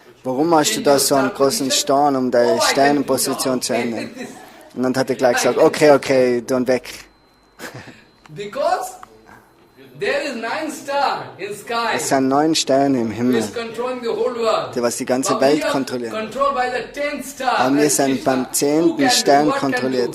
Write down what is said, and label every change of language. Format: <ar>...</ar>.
<de>Warum hast du da so einen großen Stein, um deine Sternenposition zu ändern? Und dann hat er gleich gesagt, okay, tu ihn weg.</de> <en>Because there is 9 stars in sky.</en> <de>Es sind 9 Sterne im Himmel, die was die ganze Welt kontrollieren. Aber wir sind beim 10. Stern kontrolliert.</de>